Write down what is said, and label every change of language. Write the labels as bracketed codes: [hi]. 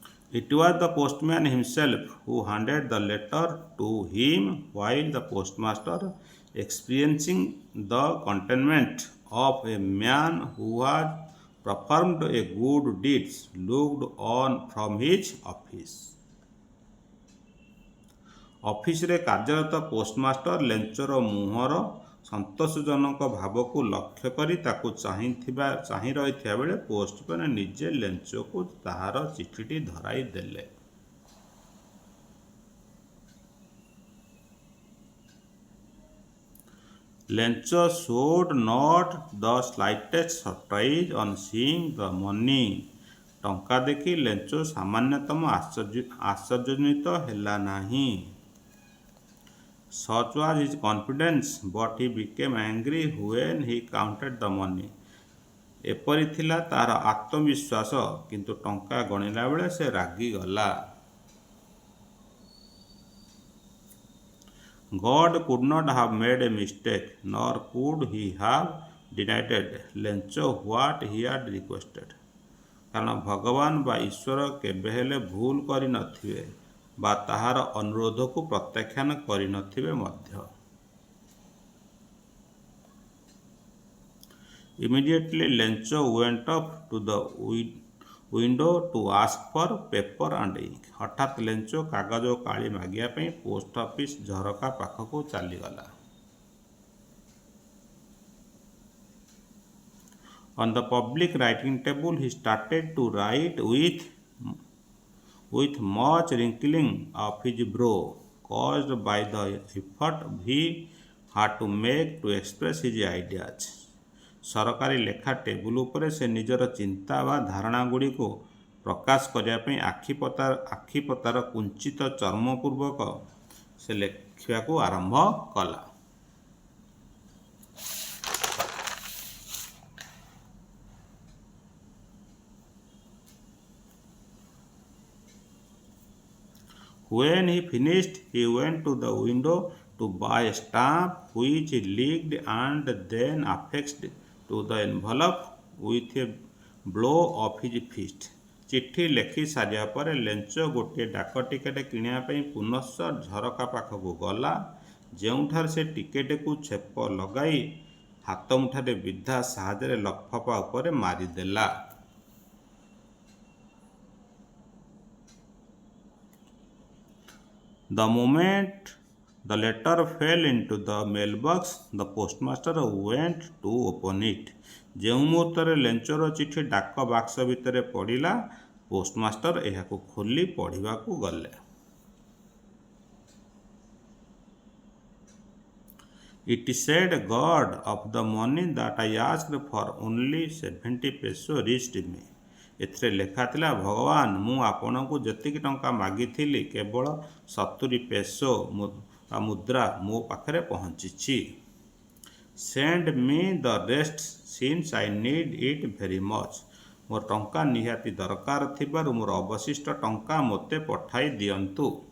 [en] It was the postman himself who handed the letter to him, while the postmaster, experiencing the contentment of a man who had performed a good deed, looked on from his office. [or] ଅଫିସରେ କାର୍ଯ୍ୟରତ postmaster ଲେଞ୍ଚର ମୁହଁର ସନ୍ତୋଷଜନକ ଭାବକୁ ଲକ୍ଷ୍ୟ କରି ତାକୁ ଚାହିଁ ରହିଥିବା ବେଳେ ପୋଷ୍ଟମ୍ୟାନ ନିଜେ ଲେଞ୍ଚକୁ ତାହାର ଚିଠିଟି ଧରାଇ ଦେଲେ। [en] Lencho showed not the slightest surprise on seeing the money, [or] ଟଙ୍କା ଦେଖି ଲେଞ୍ଚ ସାମାନ୍ୟତମ ଆଶ୍ଚର୍ଯ୍ୟାନ୍ୱିତ ହେଲା ନାହିଁ। [en] Such was his confidence, but he became angry when he counted the money. [or] ଏପରି ଥିଲା ତାହାର ଆତ୍ମବିଶ୍ୱାସ, କିନ୍ତୁ ଟଙ୍କା ଗଣିଲା ବେଳେ ସେ ରାଗିଗଲା। [en] God could not have made a mistake, nor could he have denied Lencho what he had requested. [or] କାରଣ ଭଗବାନ ବା ଈଶ୍ୱର କେବେ ହେଲେ ଭୁଲ କରିନଥିବେ ବା ତାହାର ଅନୁରୋଧକୁ ପ୍ରତ୍ୟାଖ୍ୟାନ କରିନଥିବେ ମଧ୍ୟ। [en] Immediately Lencho went up to the window to ask for paper and ink. [or] ହଠାତ୍ ଲେଞ୍ଚ କାଗଜ ଓ କାଳି ମାଗିବା ପାଇଁ ପୋଷ୍ଟ ଅଫିସ ଝରକା ପାଖକୁ ଚାଲିଗଲା। [en] On the public writing table he started to write with much wrinkling of his brow, caused by the effort he had to make to express his ideas. [or] ସରକାରୀ ଲେଖା table ଉପରେ ସେ ନିଜର ଚିନ୍ତା ବା ଧାରଣା ଗୁଡ଼ିକୁ ପ୍ରକାଶ କରିବା ପାଇଁ ଆଖିପତାର କୁଞ୍ଚିତ ଚର୍ମ ପୂର୍ବକ ସେ ଲେଖିବାକୁ ଆରମ୍ଭ କଲା। [en] When he finished, he went to the window to buy a stamp which he licked and then affixed to the envelope with a blow of his fist. [or] ଚିଠି ଲେଖି ସାରିବା ପରେ ଲେଞ୍ଚ ଗୋଟିଏ ଡାକ ଟିକେଟ କିଣିବା ପାଇଁ ପୁନଶ୍ଚ ଝରକା ପାଖକୁ ଗଲା, ଯେଉଁଠାରେ ସେ ଟିକେଟକୁ ଛେପ ଲଗାଇ ହାତ ମୁଠାରେ ବିଧା ସାହାଯ୍ୟରେ ଲଫାଫା ଉପରେ ମାରିଦେଲା। [en] The moment the letter fell into the mailbox, the postmaster went to open it. [or] ଯେଉଁ ମୁହୂର୍ତ୍ତରେ ଲେଞ୍ଚର ଚିଠି ଡାକ ବାକ୍ସ ଭିତରେ ପଡ଼ିଲା, ପୋଷ୍ଟମାଷ୍ଟର ଏହାକୁ ଖୋଲି ପଢ଼ିବାକୁ ଗଲେ। [en] It said, God of the money that I asked for only 70 peso reached me. [or] ଏଥିରେ ଲେଖା ଥିଲା, ଭଗବାନ, ମୁଁ ଆପଣଙ୍କୁ ଯେତିକି ଟଙ୍କା ମାଗିଥିଲି କେବଳ 70 ପେସୋ ମୁଦ୍ରା ମୋ ପାଖରେ ପହଞ୍ଚିଛି। [en] Send me the rest since I need it very much. [or] ମୋର ଟଙ୍କା ନିହାତି ଦରକାର ଥିବାରୁ ମୋର ଅବଶିଷ୍ଟ ଟଙ୍କା ମୋତେ ପଠାଇ ଦିଅନ୍ତୁ।